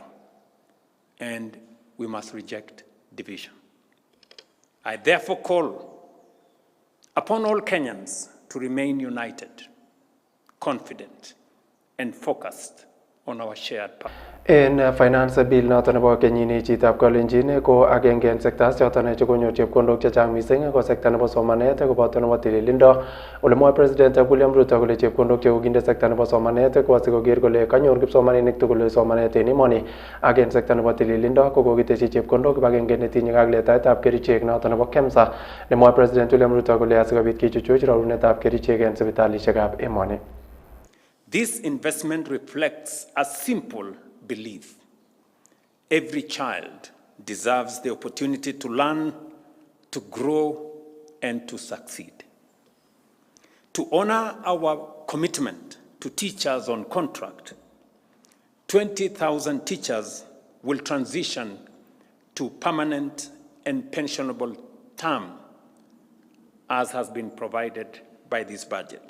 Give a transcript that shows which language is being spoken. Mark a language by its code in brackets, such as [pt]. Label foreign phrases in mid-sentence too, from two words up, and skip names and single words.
[en] And we must reject division. I therefore call upon all Kenyans to remain united, confident, and focused on our shared path. [kln] En [en] finance bill [kln] noton nebo kenyini chitab Kalenjin ko agenge en sectors choton chekonyor chepkondok chechang missing ko sector nebo somanet koboto nebo tililindo. Ole mwae president William Ruto kole chepkondok chekokinde sector nebo somanet ko asikoker kole kanyor kipsomaninik tugul somanet en emoni. Ak en sector nebo tililindo ko kokiteshi chepkondok kibagenge netinye ak letaetab kerichek noton nebo KEMSA. Nemwae president William Ruto kole asikobit kichuchuch rorunetab kerichek en sipitalishekab emoni. [en] This investment reflects a simple belief. Every child deserves the opportunity to learn, to grow, and to succeed. To honor our commitment to teachers on contract, 20,000 teachers will transition to permanent and pensionable term, as has been provided by this budget.